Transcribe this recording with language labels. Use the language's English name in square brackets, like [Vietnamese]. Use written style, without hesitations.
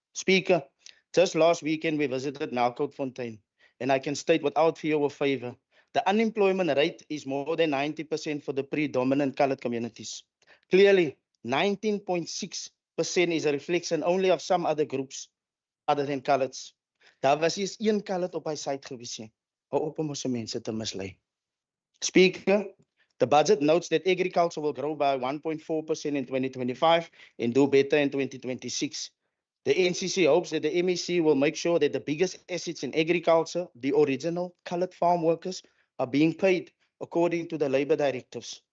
[English] Speaker, just last weekend we visited Fontein, and I can state without fear or favor, the unemployment rate is more than 90% for the predominant colored communities. Clearly, 19.6% is a reflection only of some other groups other than coloreds. [Afrikaans] Daar was eens een colored op hy site gewees. Hou op om ons mense te mislei. [English] Speaker, the budget notes that agriculture will grow by 1.4% in 2025 and do better in 2026. The NCC hopes that the MEC will make sure that the biggest assets in agriculture, the original colored farm workers, are being paid according to the labor directives.